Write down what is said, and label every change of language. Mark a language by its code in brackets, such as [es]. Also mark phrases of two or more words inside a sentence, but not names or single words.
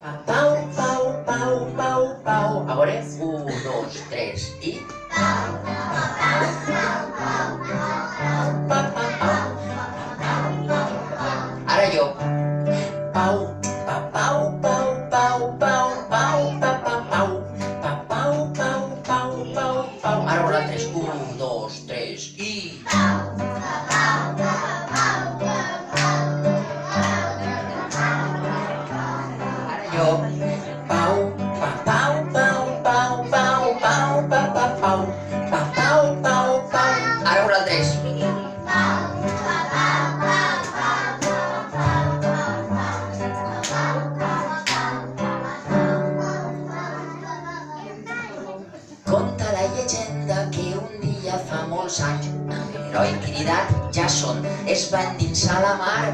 [ca] Pau, pau, pau, pau, pau. A veure, 1, 2, 3 i... Pau, pau, pau. Ara jo. Pau, pa, pau, pau, pau, pau, pau, pa, pa, pau. Pa, pau, pau, pau, pau, pau. Ara vosaltres, 1, 2, 3 i... Jo. Pau, pa, pau, pau, pau, pau, pau, pa, pa, pau. Pa, pau, pau, pau. Ara vosaltres. Conta la llegenda que un dia fa molts anys l'heroi cridat Jason es va endinsar a la mar.